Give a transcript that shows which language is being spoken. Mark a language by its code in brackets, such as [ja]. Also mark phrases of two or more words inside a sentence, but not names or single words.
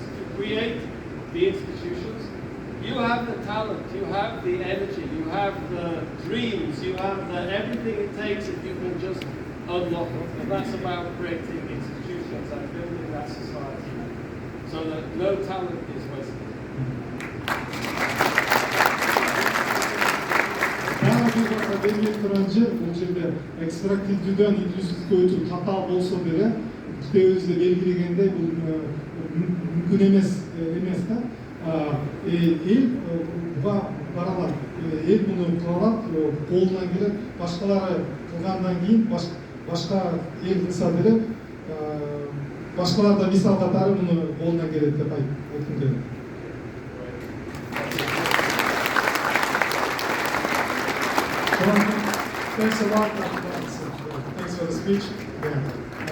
[en] To create the institutions, you have the talent, you have the energy, you have the dreams, you have everything it takes if you can just unlock it. And that's about creating institutions and building that society so that no talent is wasted. [ky] Бул жерде экстрактивдүүдөн инклюзивдикке өтүү татаал болсо деле китебибизде белгилегендей бул мүмкүн эмес да. Эл баралат, эл муну кыла алат, колунан келет, башкалары кылгандан кийин башка эл кылса деле башкалар да мисал катары муну колунан келет деп айткым келет. [en] Thanks a lot. Thanks for the speech. Yeah.